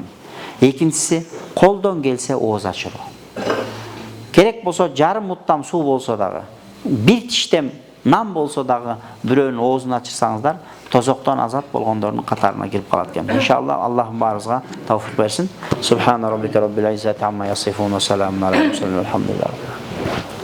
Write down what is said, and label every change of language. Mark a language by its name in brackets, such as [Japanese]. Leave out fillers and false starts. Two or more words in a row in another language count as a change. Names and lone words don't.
[Kyrgyz] Экинчиси колдон келсе ооз ачыруу. Керек болсо жарым муттам суу болсо дагы, бир тиштем нан болсо дагы бирөөнүн оозун ачырсаңыздар, тозоктон азат болгондордун катарына кирип калат экен. Иншалла Аллахым баарыбызга тавфик берсин. [Arabic] سبحان ربك رب العزة عما يصفون وسلام عليكم. Алхамдулилlah.